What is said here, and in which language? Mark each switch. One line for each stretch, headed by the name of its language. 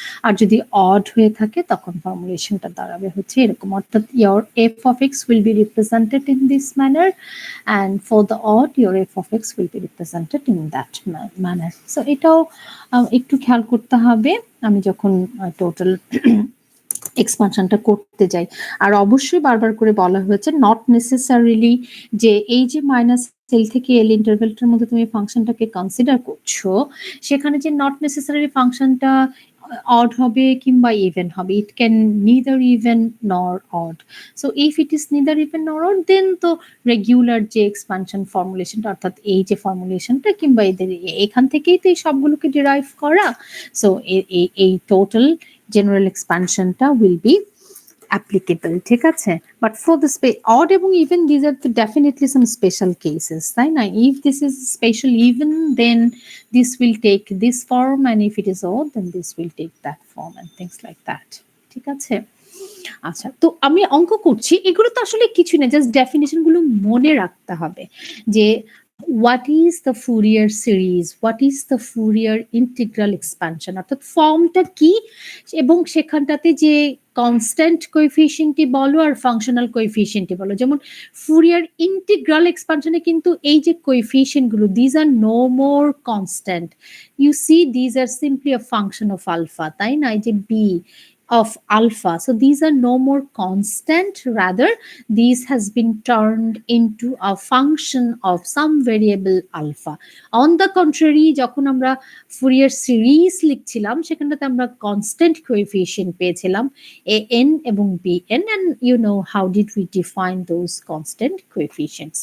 Bangla: আর যদি অড হয়ে থাকে তখন ফর্মুলেশনটা দাঁড়াবে হচ্ছে এরকম।
English: অর্থাৎ your f of x will be represented in this manner and for the odd your f of x will be represented in that manner.
Bangla: So এটাও একটু খেয়াল করতে হবে আমি যখন টোটাল এক্সপানশনটা করতে যাই। আর অবশ্যই বারবার করে বলা হয়েছে নট নেসেসারিলি যে এই যে মাইনাস এল থেকে এল ইন্টারভেলটার মধ্যে তুমি ফাংশনটাকে কনসিডার করছো, সেখানে যে নট নেসেসারি ফাংশনটা অড হবে কিংবা ইভেন হবে,
English: It can neither even nor odd. So if it is neither even nor odd,
Bangla: দেন তো রেগুলার যে এক্সপানশন ফর্মুলেশনটা অর্থাৎ এই যে ফর্মুলেশনটা কিংবা এদের এখান থেকেই তো এই সবগুলোকে ডিরাইভ করা।
English: So এই total general expansionটা will be applicable, ঠিক আছে? But for the odd এবং even, these are the definitely some special cases, তাই না? If this is special even, then this will take this form, and if it is odd, then this will take that form and things like that, ঠিক আছে?
Bangla: আচ্ছা, তো আমি অঙ্ক করছি, এগুলো তো আসলে কিছু না, জাস্ট ডেফিনিশন গুলো মনে রাখতে হবে যে
English: what is the Fourier series, what is the Fourier integral expansion,
Bangla: অর্থাৎ ফর্মটা কি এবং সেখানটাতে যে কনস্ট্যান্ট কোএফিসিয়েন্টই বলো আর ফাংশনাল কোএফিসিয়েন্টই বলো, যেমন ফুরিয়ার ইন্টিগ্রাল এক্সপানশনে কিন্তু এই যে কোএফিসিয়েন্ট গুলো,
English: these are no more constant, you see these are simply a function of alpha,
Bangla: তাই না?
English: এই যে B of alpha, so these are no more constant, rather these has been turned into a function of some variable alpha.
Bangla: On the contrary, যখন আমরা Fourier series লিখছিলাম সেখানটাতে আমরা constant coefficient পেয়েছিলাম an এবং bn,
English: and you know how did we define those constant coefficients.